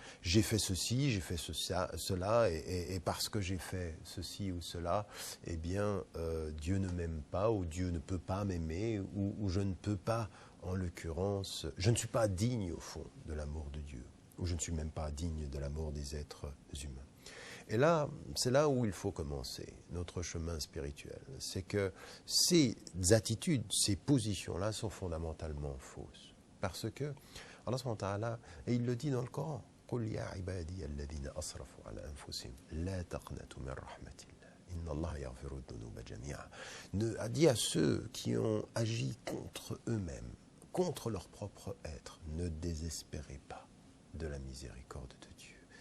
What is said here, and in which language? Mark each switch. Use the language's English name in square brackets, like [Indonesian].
[French] J'ai fait ceci, j'ai fait cela, et parce que j'ai fait ceci ou cela, eh bien, Dieu ne m'aime pas, ou Dieu ne peut pas m'aimer, ou je ne peux pas, en l'occurrence, je ne suis pas digne, au fond, de l'amour de Dieu, ou je ne suis même pas digne de l'amour des êtres humains. Et là, c'est là où il faut commencer notre chemin spirituel. C'est que ces attitudes, ces positions-là sont fondamentalement fausses. Parce que Allah subhanahu wa ta'ala, et il le dit dans le Coran, [Arabic] قُلْ يَا عِبَادِيَ الَّذِينَ أَسْرَفُوا عَلَى أَنفُسِهِمْ لَا تَقْنَطُوا مِنْ رَحْمَةِ اللَّهِ إِنَّ اللَّهَ يَغْفِرُ الذُّنُوبَ جَمِيعًا. [French] A dit à ceux qui ont agi contre eux-mêmes, contre leur propre être, ne désespérez pas de la miséricorde de Dieu.